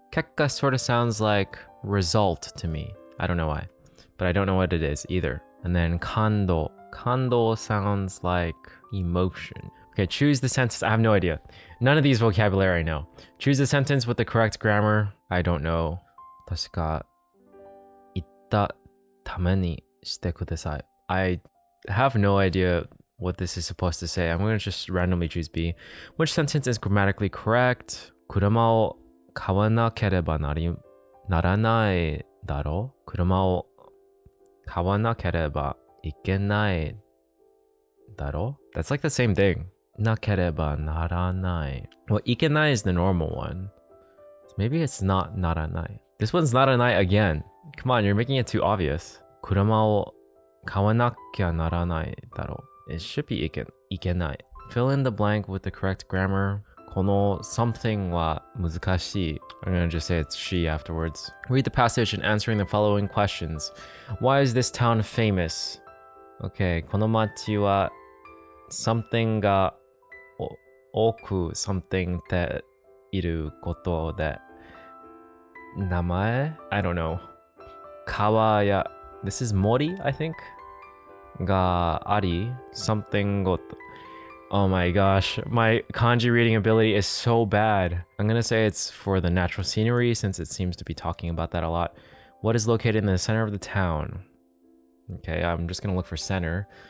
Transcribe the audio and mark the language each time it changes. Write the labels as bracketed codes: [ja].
[en] Kekka sort of sounds like result to me. I don't know why, but I don't know what it is either. And then kando. Kando sounds like emotion. Okay, choose the sentence. I have no idea. None of these vocabulary I know. Choose the sentence with the correct grammar. I don't know. [ja] 確か言ったためにしてください. [en] I have no idea what this is supposed to say. I'm going to just randomly choose B. Which sentence is grammatically correct? [ja] 車を買わなければならないだろう? 車を買わなければいけないだろう? [en] That's like the same thing. [ja] なければならない. [en] Well, いけない is the normal one. So maybe it's not ならない. This one's not a night again. Come on, you're making it too obvious. [ja] 車を買わなきゃならないだろう. [en] It should be いけない. Fill in the blank with the correct grammar. [ja] この something は難しい. [en] I'm gonna just say it's she afterwards. Read the passage and answering the following questions. Why is this town famous? [ja] Okay, この町は something が多く something っていることで名前? [en] I don't know. [ja] 川や [en] This is mori, I think? [ja] があり [en] something ごと Oh my gosh, my kanji reading ability is so bad. I'm gonna say it's for the natural scenery since it seems to be talking about that a lot. What is located in the center of the town? Okay, I'm just gonna look for center.